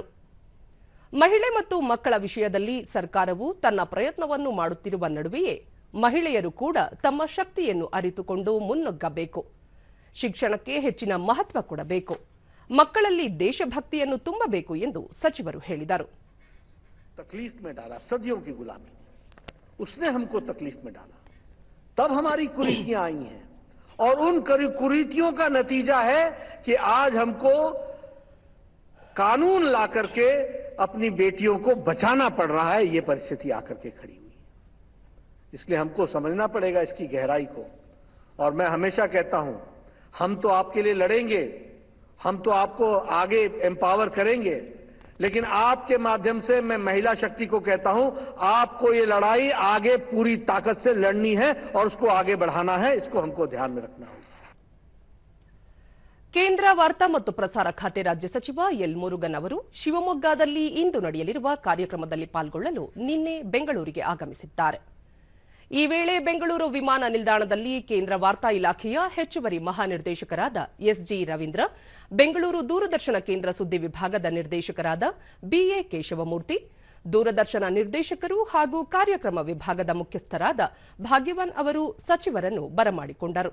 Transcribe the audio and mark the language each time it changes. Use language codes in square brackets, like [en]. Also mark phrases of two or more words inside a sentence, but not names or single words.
[kn] ಮಹಿಳೆ ಮತ್ತು ಮಕ್ಕಳ ವಿಷಯದಲ್ಲಿ ಸರ್ಕಾರವು ತನ್ನ ಪ್ರಯತ್ನವನ್ನು ಮಾಡುತ್ತಿರುವ ನಡುವೆಯೇ ಮಹಿಳೆಯರು ಕೂಡ ತಮ್ಮ ಶಕ್ತಿಯನ್ನು ಅರಿತುಕೊಂಡು ಮುನ್ನುಗ್ಗಬೇಕು. ಶಿಕ್ಷಣಕ್ಕೆ ಹೆಚ್ಚಿನ ಮಹತ್ವ ಕೊಡಬೇಕು. ಮಕ್ಕಳಲ್ಲಿ ದೇಶಭಕ್ತಿಯನ್ನು ತುಂಬಬೇಕು ಎಂದು ಸಚಿವರು ಹೇಳಿದರು. [hi] तकलीफ में डाला, सदियों की गुलामी, उसने हमको तकलीफ में डाला, तब हमारी कुरीतियां आई हैं और उन कुरीतियों का नतीजा है कि आज हमको कानून ला करके अपनी बेटियों को बचाना पड़ रहा है. ये परिस्थिति आकर के खड़ी हुई है. इसलिए हमको समझना पड़ेगा इसकी गहराई को. और मैं हमेशा कहता हूं, हम तो आपके लिए लड़ेंगे, हम तो आपको आगे एम्पावर करेंगे, लेकिन आपके माध्यम से मैं महिला शक्ति को कहता हूं, आपको ये लड़ाई आगे पूरी ताकत से लड़नी है और उसको आगे बढ़ाना है. इसको हमको ध्यान में रखना होगा. [kn] ಕೇಂದ್ರ ವಾರ್ತಾ ಮತ್ತು ಪ್ರಸಾರ ಖಾತೆ ರಾಜ್ಯ ಸಚಿವ ಎಲ್ ಮುರುಗನ್ ಅವರು ಶಿವಮೊಗ್ಗದಲ್ಲಿ ಇಂದು ನಡೆಯಲಿರುವ ಕಾರ್ಯಕ್ರಮದಲ್ಲಿ ಪಾಲ್ಗೊಳ್ಳಲು ನಿನ್ನೆ ಬೆಂಗಳೂರಿಗೆ ಆಗಮಿಸಿದ್ದಾರೆ. ಈ ವೇಳೆ ಬೆಂಗಳೂರು ವಿಮಾನ ನಿಲ್ದಾಣದಲ್ಲಿ ಕೇಂದ್ರ ವಾರ್ತಾ ಇಲಾಖೆಯ ಹೆಚ್ಚುವರಿ ಮಹಾನಿರ್ದೇಶಕರಾದ ಎಸ್ಜಿ ರವೀಂದ್ರ, ಬೆಂಗಳೂರು ದೂರದರ್ಶನ ಕೇಂದ್ರ ಸುದ್ದಿ ವಿಭಾಗದ ನಿರ್ದೇಶಕರಾದ ಬಿಎ ಕೇಶವಮೂರ್ತಿ, ದೂರದರ್ಶನ ನಿರ್ದೇಶಕರು ಹಾಗೂ ಕಾರ್ಯಕ್ರಮ ವಿಭಾಗದ ಮುಖ್ಯಸ್ಥರಾದ ಭಾಗ್ಯವಾನ್ ಅವರು ಸಚಿವರನ್ನು ಬರಮಾಡಿಕೊಂಡರು.